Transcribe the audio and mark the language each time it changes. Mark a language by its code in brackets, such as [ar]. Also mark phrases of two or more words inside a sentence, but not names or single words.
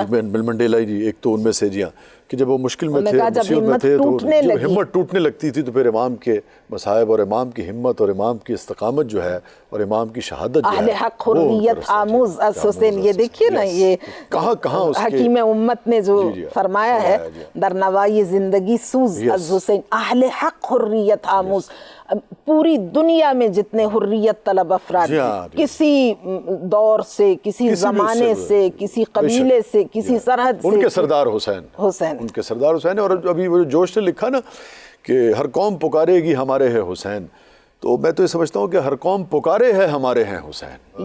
[ur] منڈیلا جی ایک تو ان میں سے، جی ہاں، کہ جب وہ مشکل میں تھے، مصیبت میں تھے، تو جب ہمت ٹوٹنے لگتی تھی تو پھر امام کے مصائب اور امام کی ہمت اور امام کی استقامت جو ہے اور امام کی شہادت جو ہے، [fa] اہل حق حریت آموز از حسین، [ur] یہ دیکھیے نا، یہ کہاں حکیم امت نے جو فرمایا ہے، [fa] در نوائی زندگی سوز از حسین، اہل حق حریت آموز، [ur] پوری دنیا میں جتنے حریت طلب افراد کسی دور سے، کسی زمانے سے، کسی قبیلے سے، کسی سرحد سے، ان کے سردار حسین، ان کے سردار حسین، اور ابھی وہ جوش نے لکھا نا کہ ہر قوم پکارے گی ہمارے ہے حسین، تو میں تو یہ سمجھتا ہوں کہ ہر قوم پکارے ہے ہمارے ہیں حسین۔